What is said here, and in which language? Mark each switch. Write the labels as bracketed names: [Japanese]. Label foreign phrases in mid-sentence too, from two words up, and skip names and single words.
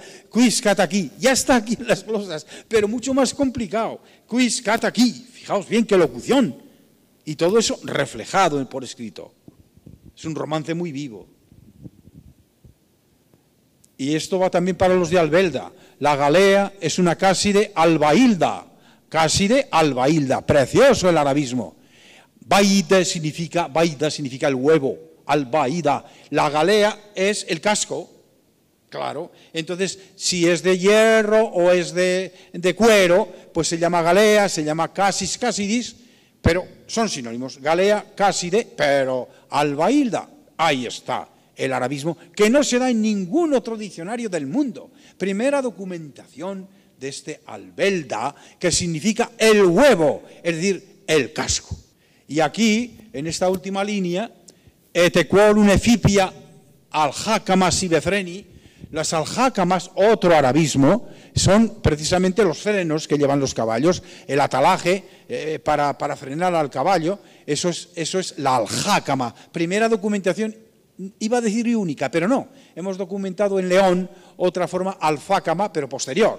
[Spanish] Quiscataquí, ya está aquí en las glosas, pero mucho más complicado. Quiscataquí, fijaos bien qué locución. Y todo eso reflejado por escrito. Es un romance muy vivo. Y esto va también para los de Albelda. La galea es una cáside albailda. Cáside albailda. Precioso el arabismo. Baida significa el huevo. Albaida. La galea es el casco. Claro. Entonces, si es de hierro o es de cuero, pues se llama galea, se llama casis, casidis, pero son sinónimos. Galea, cáside, pero albailda. Ahí está el arabismo, que no se da en ningún otro diccionario del mundo. Primera documentación de este albelda, que significa el huevo, es decir, el casco. Y aquí, en esta última línea, [Latin] etequolum efipia [Spanish] aljácamas y befreni, las aljácamas, otro arabismo, son precisamente los frenos que llevan los caballos, el atalaje para frenar al caballo, eso es la aljácama. Primera documentación, iba a decir única, pero no. Hemos documentado en León otra forma alfácama, pero posterior.